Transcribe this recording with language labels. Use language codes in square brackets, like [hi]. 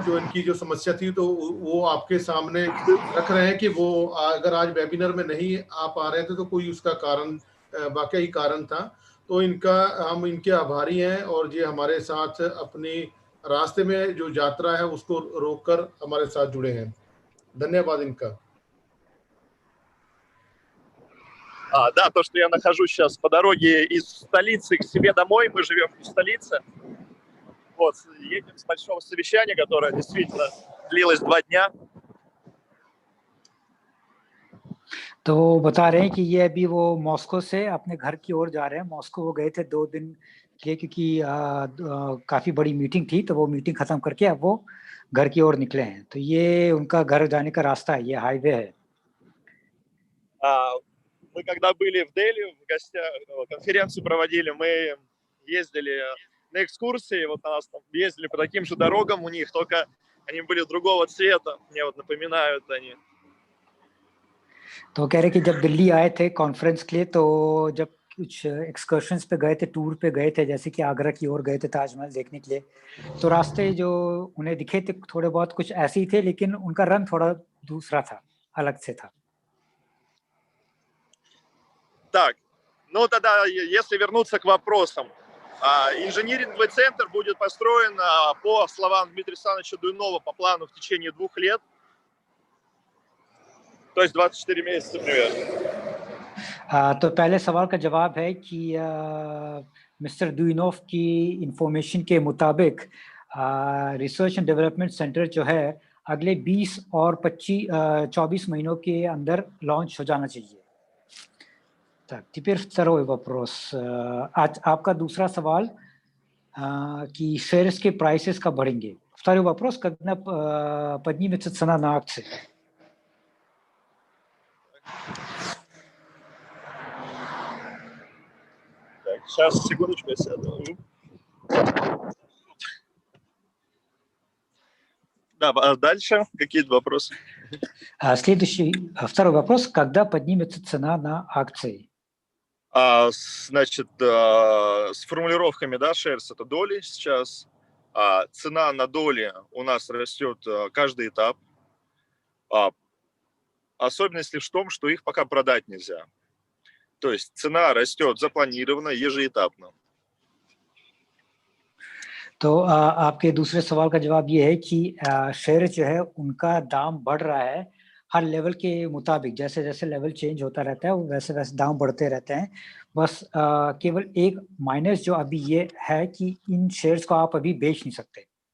[hi] जो इनकी जो समस्या थी तो वो आपके सामने रख रहे हैं कि वो अगर आज वेबिनार में नहीं आ पा रहे थे तो कोई उसका कारण वाकई कारण था. तो हम इनके आभारी हैं और ये हमारे साथ अपनी रास्ते में जो यात्रा है उसको रोककर हमारे साथ जुड़े हैं. धन्यवाद इनका. [ru] Да, то, что я нахожусь сейчас по дороге из столицы к себе домой, мы живем в столице. Вот, едем с большого совещания, которое действительно длилось 2 дня. [hi] तो बता रहे हैं कि ये अभी वो मॉस्को से अपने घर की ओर जा रहे हैं. मॉस्को वो गए थे 2 दिन के लिए क्योंकि काफी बड़ी मीटिंग थी, तो वो मीटिंग खत्म करके अब वो घर की ओर निकले हैं. तो ये उनका घर जाने का रास्ता है, ये हाईवे है. [ru] Мы когда были в Дели, в гостях, конференцию проводили, мы ездили на экскурсии, вот нас там ездили по таким же дорогам у них, только они были другого цвета, мне вот напоминают они. [hi] तो कह रहे कि जब दिल्ली आए थे कॉन्फ्रेंस के लिए, तो जब कुछ एक्सकर्शंस पे गए थे, टूर पे गए थे, जैसे कि आगरा की ओर गए थे ताजमहल देखने के लिए, तो रास्ते जो उन्हें दिखे थे थोड़े बहुत कुछ ऐसे ही थे, लेकिन उनका रंग थोड़ा दूसरा था, अलग से था. [ru] Так, ну тогда, если вернуться к вопросам, инжиниринговый центр будет построен, по словам Дмитрия Александровича Дuyunova, по плану в течение 2 лет, то есть 24 месяца примерно. [hi] तो पहले सवाल का जवाब है कि मिस्टर दुइनोव की इंफॉर्मेशन के मुताबिक रिसर्च एंड डेवलपमेंट सेंटर जो है अगले 20 और 24 महीनों के अंदर लॉन्च हो जाना चाहिए. [ru] Так, теперь второй вопрос. [hi] आपका दूसरा सवाल कि shares के prices कब बढ़ेंगे? [ru] Второй вопрос, когда поднимется цена на акции? Так, сейчас, секундочку, я сяду. Да, а дальше какие-то вопросы? Второй вопрос, когда поднимется цена на акции? Значит, с формулировками, да, shares это доли сейчас. Цена на доли у нас растет каждый этап. Особенность лишь в том, что их пока продать нельзя. То есть цена растет запланированно, ежеэтапно. [hi] तो आपके दूसरे सवाल का जवाब ये है कि शेयर जो है उनका दाम बढ़ रहा है हर लेवल के मुताबिक. जैसे जैसे लेवल चेंज होता रहता है वैसे वैसे दाम बढ़ते रहते हैं. बस केवल एक माइनस जो अभी ये है कि इन शेयर्स को आप अभी बेच नहीं सकते.